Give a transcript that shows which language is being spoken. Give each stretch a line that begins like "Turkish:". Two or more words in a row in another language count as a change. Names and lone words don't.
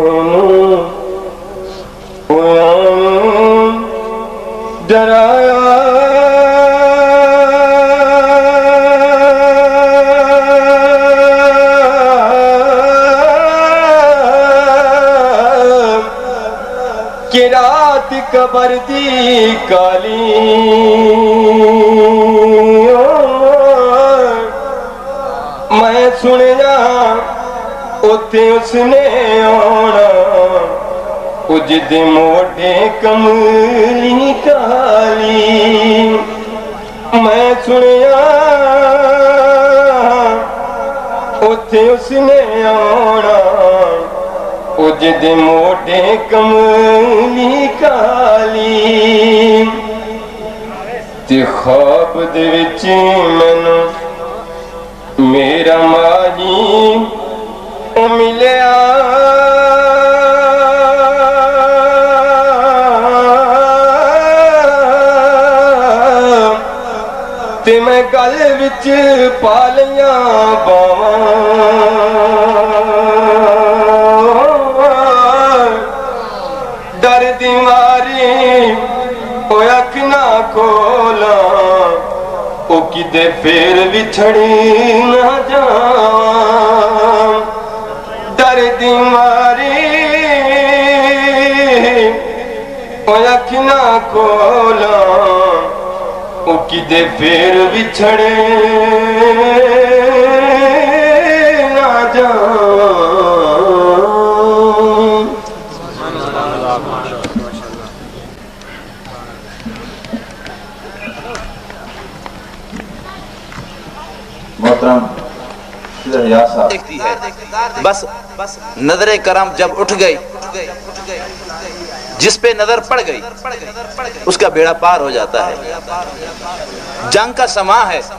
Punjabi: ڈرایا کہ رات قبر دی کالی میں سنیا اتھے اس نے آنا اجد موڑے کملی کالی میں سنیا اتھے اس نے آنا اجد موڑے کملی کالی تے خواب دے وچ مینوں میرا مائی ملیا تے میں گل وچ پا لیاں باواں ڈر دی ماری او اکھ نہ کھولاں او کدے پھر وچھڑی نہ جاواں ڈر دی ماری او اکھ نہ کھولاں او کدے پھر وچھڑے نہ جاواں
Urdu: محترم یا صاحب دیکھتی ہے بس نظر کرم جب اٹھ گئی جس پہ نظر پڑ گئی اس کا بیڑا پار ہو جاتا ہے جنگ کا سما ہے